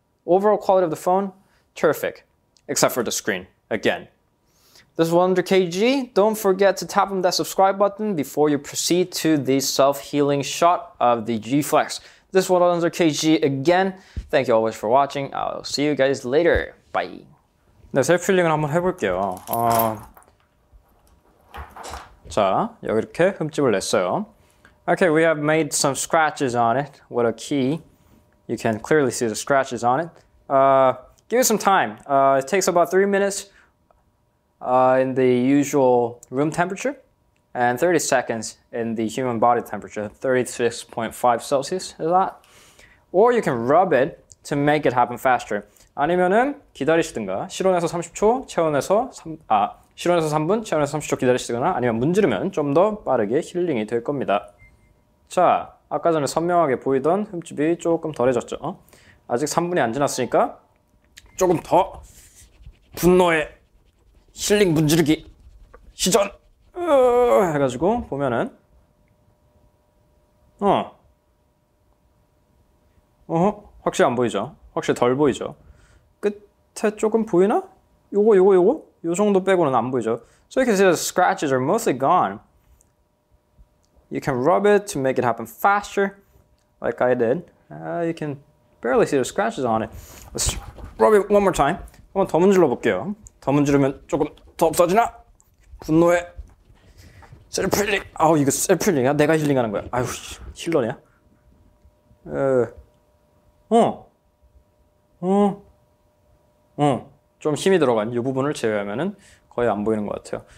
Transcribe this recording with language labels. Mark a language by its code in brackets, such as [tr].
[en] Overall quality of the phone, terrific, except for the screen, again. This is underKG. Don't forget to tap on that subscribe button before you proceed to the self-healing shot of the G Flex. This was underKG again. Thank you always for watching. I'll see you guys later. Bye. [ko] 네, 셀프 힐링을 한번 해볼게요. 자, 여기 이렇게 흠집을 냈어요. [en] Okay, we have made some scratches on it with a key. You can clearly see the scratches on it. Give it some time. It takes about 3 minutes in the usual room temperature and 30 seconds in the human body temperature, 36.5 Celsius is that. Or you can rub it to make it happen faster. [ko] 아니면은 기다리시든가 실온에서 30초, 체온에서 3분, 체온에서 30초 기다리시거나 아니면 문지르면 좀 더 빠르게 힐링이 될 겁니다. 자, 아까 전에 선명하게 보이던 흠집이 조금 덜해졌죠. 아직 3분이 안 지났으니까 조금 더 분노의 힐링 문지르기 시전 해가지고 보면은 확실히 안 보이죠? 확실히 덜 보이죠? 끝에 조금 보이나? 요거 요 정도 빼고는 안 보이죠? [en] So you can see the scratches are mostly gone. You can rub it to make it happen faster, like I did. You can barely see the scratches on it. Let's rub it one more time. [ko] 한번 더 문질러 볼게요. 더 문지르면 조금 더 없어지나? 분노의 셀프 힐링. 아우, 이거 셀프 힐링이야? 내가 힐링하는 거야. 아유, 힐러냐? 좀 힘이 들어간 이 부분을 제외하면은 거의 안 보이는 것 같아요.